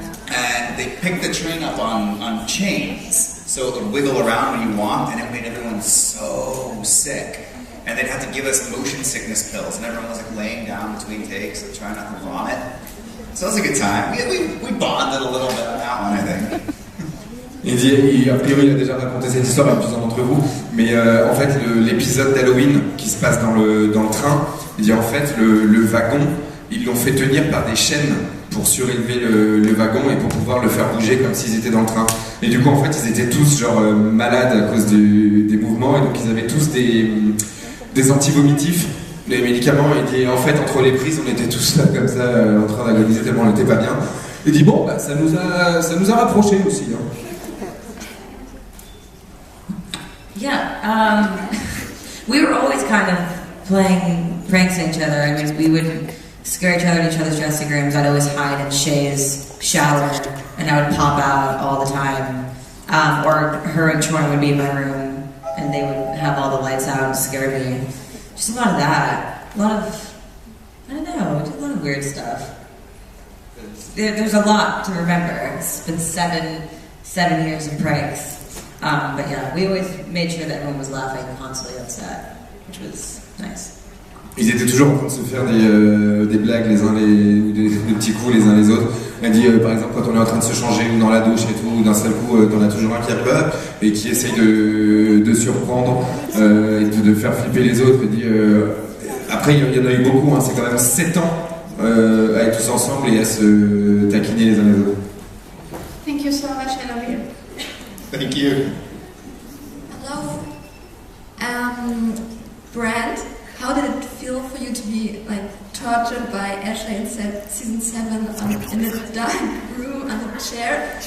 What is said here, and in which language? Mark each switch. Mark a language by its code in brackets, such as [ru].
[en] And they picked the train up on chains, so it would wiggle around when you walked, and it made everyone so sick. And they'd have to give us motion sickness pills, and everyone was like laying down between takes, like, trying not to vomit. So it was a good time. We bonded a little bit on that one, I think. [fr] Il dit, a priori, il a déjà raconté cette histoire à plusieurs d'entre vous, mais en fait, l'épisode d'Halloween qui se passe dans le train, il dit en fait, le wagon, ils l'ont fait tenir par des chaînes pour surélever le wagon et pour pouvoir le faire bouger comme s'ils étaient dans le train. Et du coup, en fait, ils étaient tous genre malades à cause des mouvements, et donc ils avaient tous des anti-vomitifs, les médicaments. Et en fait, entre les prises, on était tous là comme ça, en train d'agoniser tellement on n'était pas bien. Il dit bon, bah, ça nous a rapprochés aussi. Hein. [en] Yeah, we were always kind of playing pranks on each other. I mean, we would scare each other in each other's dressing rooms. I'd always hide in Shay's shower, and I would pop out all the time. Or her and Troy would be in my room, and they would have all the lights out and scare me. Just a lot of that. A lot of, I don't know, just a lot of weird stuff. There's a lot to remember. It's been seven years of pranks. But yeah, we always made sure that everyone was laughing constantly on set, which was nice. [fr] Ils étaient toujours en train de se faire des blagues les uns des petits coups les uns les autres. Elle dit par exemple quand on est en train de se changer ou dans la douche et tout, d'un seul coup t'en as toujours un qui a peur et qui essaye de surprendre et de faire flipper les autres. Elle dit après il y en a eu beaucoup, hein, c'est quand même 7 ans à être tous ensemble et à se taquiner les uns les autres. [en] Thank you so much, I love you. Thank you. Hello. Brand, how did it feel for you to be tortured by Ashley in season 7 in the dark room on the chair?